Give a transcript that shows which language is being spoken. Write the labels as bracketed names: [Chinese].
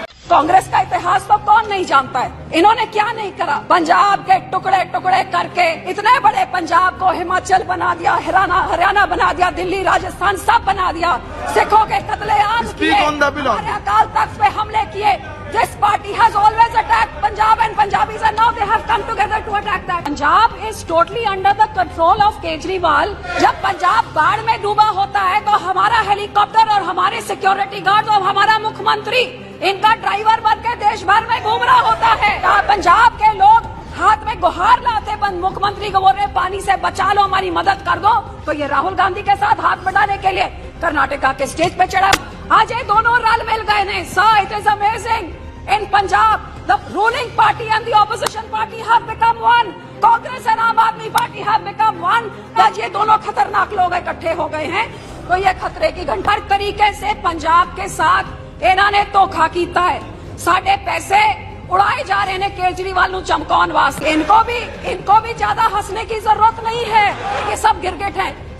[Hindi] कांग्रेस का इतिहास तो कौन नहीं जानता है, इन्होंने क्या नहीं करा। पंजाब के टुकड़े टुकड़े करके इतने बड़े पंजाब को हिमाचल बना दिया, हरियाणा बना दिया, दिल्ली, राजस्थान सब बना दिया। सिखों के कत्लेआम किए, हमारे अकाल तख्त पे हमले किए। [English] This party has always attacked Punjab and Punjabis and now they have come together to attack that. Punjab is totally under the control of Kejriwal. [Hindi] जब पंजाब बाढ़ में डूबा होता है तो हमारा हेलीकॉप्टर और हमारे सिक्योरिटी गार्ड और हमारा मुख्यमंत्री इनका ड्राइवर बन के देश भर में घूम रहा होता है। पंजाब के लोग हाथ में गुहार लाते बंद मुख्यमंत्री को बोल रहे पानी से बचा लो, हमारी मदद कर दो, तो ये राहुल गांधी के साथ हाथ बढ़ाने के लिए कर्नाटका के स्टेज पे चढ़ा। [Punjabi] आज ये दोनों रल मिल गए ने। [English] So it is amazing. In Punjab, the ruling party and the opposition party have become one. Congress and Aam Aadmi Party have become one. [Hindi] आज ये दोनों खतरनाक लोग इकट्ठे हो गए हैं, तो ये खतरे की घंटा। हर तरीके से पंजाब के साथ इन्होंने धोखा किया है। [Punjabi] साढ़े पैसे उड़ाए जा रहे हैं केजरीवाल नु चमकाउन वास्ते। [Hindi] इनको भी ज्यादा हंसने की जरूरत नहीं है, ये सब गिरगिट हैं।